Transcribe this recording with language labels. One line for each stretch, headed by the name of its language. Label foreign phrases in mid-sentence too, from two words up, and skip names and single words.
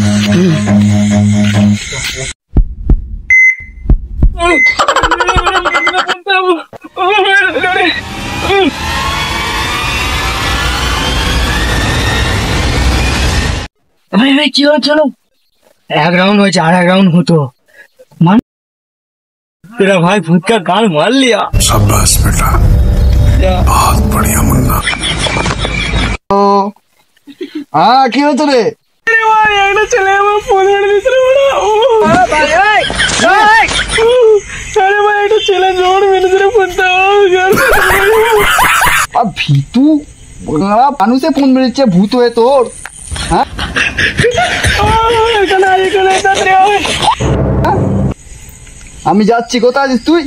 Bangla: কি চলো, 1 राउंड হয়েছে, আর 1 राउंड হতো।
Hindi: तेरा भाई भूत का गाल मार लिया। शाबाश बेटा, बहुत बढ़िया मुन्ना।
Bangla: हाँ কি হতো রে? ভাই একটা ছেলে আমার ফোন মেরে দিয়েছিল বড়। আরে ভাই একটা ছেলে জোর মেরে দিয়েছিল ফোনটা। আর ভিতু মানুষে ফোন মেরেছে, ভূত হয়ে তোর? হ্যাঁ আমি যাচ্ছি। কোথায় আছিস তুই?